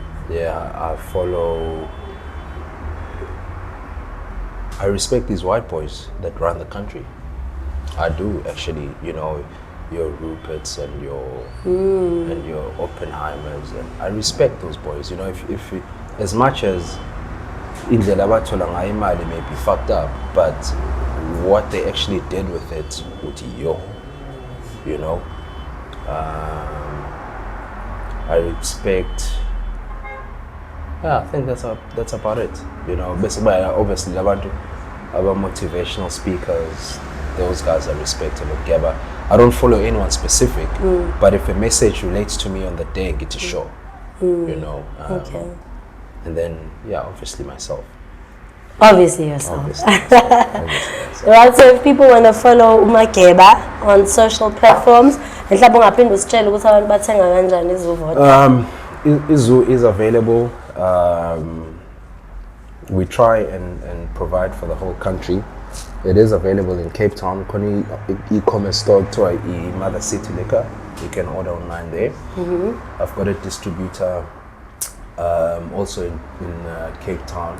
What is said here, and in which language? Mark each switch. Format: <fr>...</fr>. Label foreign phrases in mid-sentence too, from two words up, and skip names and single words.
<en>Yeah, I respect these white boys that run the country. I do, actually. You know, your Ruperts and your Oppenheimers, and I respect those boys. You know, if as much as</en> <zu>indlela abathola ngayo imali</zu> <en>may be fucked up, but what they actually did with it, you know, I respect. Yeah, I think that's about it. You know, basically, obviously, about motivational speakers, those guys I respect a lot. I don't follow anyone specific, but if a message relates to me on the day, get a show, you know. Okay. And then, yeah, obviously myself. Obviously yourself. Obviously myself. Right, so if people want to follow uMageba on social platforms,</en> <zu>mhlawumbe ungaphinde usitshele ukuthi abantu bathenga kanjani iZu.</zu> <en>iZu is available. We try and provide for the whole country. It is available in Cape Town. Koni e-commerce store to Mother City Liquor. You can order online there. I've got a distributor also in Cape Town.</en>